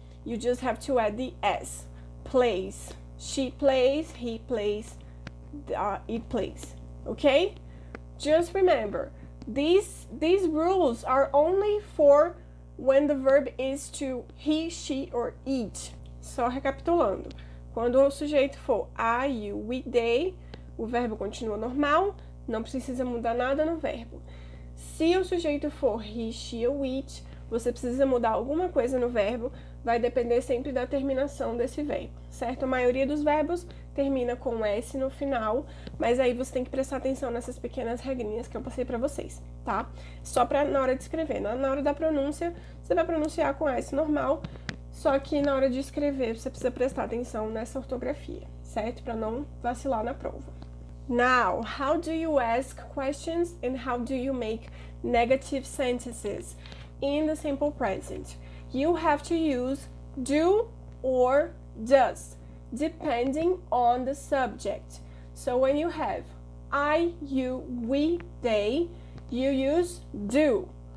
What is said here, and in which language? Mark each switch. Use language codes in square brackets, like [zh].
[en] You just have to add the S. Plays. She plays, he plays, it plays, okay? Just remember, these rules are only for when the verb is to he, she, or it. [pt] Só recapitulando. Quando o sujeito for I, you, we, they, o verbo continua normal, não precisa mudar nada no verbo. Se o sujeito for he, she ou it, você precisa mudar alguma coisa no verbo, vai depender sempre da terminação desse verbo, certo? A maioria dos verbos termina com S no final, mas aí você tem que prestar atenção nessas pequenas regrinhas que eu passei pra vocês, tá? Só pra na hora de escrever. Na hora da pronúncia, você vai pronunciar com S normal, só que na hora de escrever, você precisa prestar atenção nessa ortografia, certo? Pra não vacilar na prova. [en] Now, how do you ask questions and how do you make negative sentences in the simple present? You have to use do or does, depending on the subject. So when you have I, you, we, they, you use do.